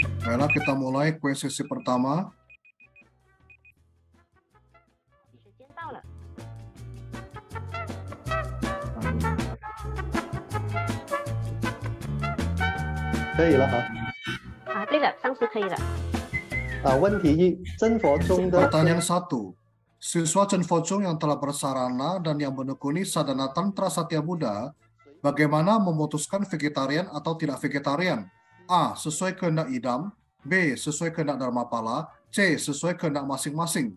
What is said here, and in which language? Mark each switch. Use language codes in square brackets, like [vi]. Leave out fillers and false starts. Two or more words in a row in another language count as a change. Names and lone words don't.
[id] Baiklah, kita mulai kue sesi pertama. [zh] 时间到了，可以了哈。对了，上次可以了。问题一，真佛中的 [id] Pertanyaan 1. Siswa Chen Focung yang telah bersarana dan yang menekuni sadhana tantra Satya Buddha, bagaimana memutuskan vegetarian atau tidak vegetarian? A. Sesuai kehendak idam. B. Sesuai kehendak dharmapala. C. Sesuai kehendak masing-masing.